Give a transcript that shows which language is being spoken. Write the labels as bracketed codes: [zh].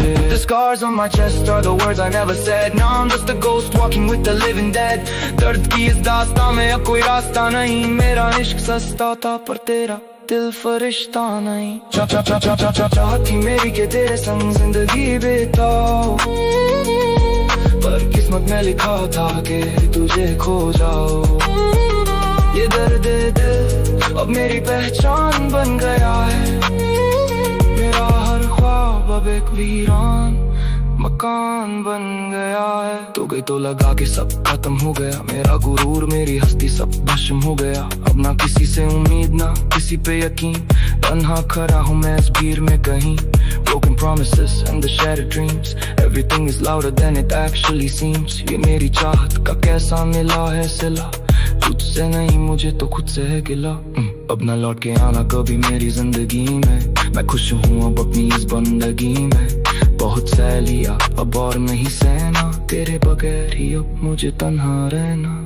[en] The scars on my chest are the words I never said, now I'm just a ghost walking with the living dead। [hi] दर्द की इस दास्तां में अब कोई रास्ता नहीं, मेरा इश्क सस्ता था पर तेरा दिल फरिश्ता नहीं। चाहत थी मेरी कि तेरे संग जिंदगी बिताओ, पर किस्मत में लिखा था कि तुझे खो जाओ। ये दर्द दिल अब मेरी पहचान बन गया है, मेरा हर ख्वाब अब एक वीरान मकान बन गया है। तो गई तो लगा के सब खत्म हो गया, मेरा गुरूर मेरी हस्ती सब भस्म हो गया। अब ना किसी से उम्मीद ना किसी पे यकीन, तन्हा खड़ा हूँ मैं इस भीड़ में कहीं। [en] Broken promises and the shattered dreams, everything is louder than it actually seems। [hi] ये मेरी चाहत का कैसा मिला है सिला, तुझसे नहीं मुझे तो खुद से है गिला। अब ना लौट के आना कभी मेरी जिंदगी में, मैं खुश हूँ अब अपनी इस बंदगी में। बहुत सह लिया अब और नहीं सहना, तेरे बगैर ही अब मुझे तन्हा रहना।